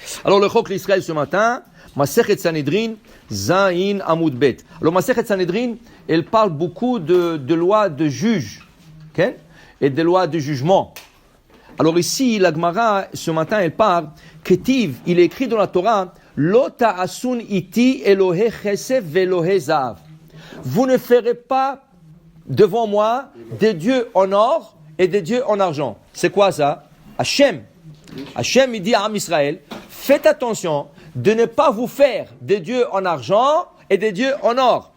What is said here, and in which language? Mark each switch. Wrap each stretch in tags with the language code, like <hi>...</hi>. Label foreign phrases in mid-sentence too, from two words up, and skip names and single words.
<fr>Alors le Chok l'Israël ce matin, Masechet Sanhedrin,</fr> <he>ז עמוד ב.</he> <fr>Alors Masechet Sanhedrin, elle parle beaucoup de lois de juges, okay? Et de lois de jugement. Alors ici, la Gemara, ce matin, elle parle, Ketiv, il est écrit dans la Torah,</fr> <he>לא תעשון אתי אלהי חסד ואלהי זהב.</he> <fr>Vous ne ferez pas devant moi des dieux en or et des dieux en argent. C'est quoi ça? Hachem, il dit à Am Israël, faites attention de ne pas vous faire des dieux en argent et des dieux en or.</fr>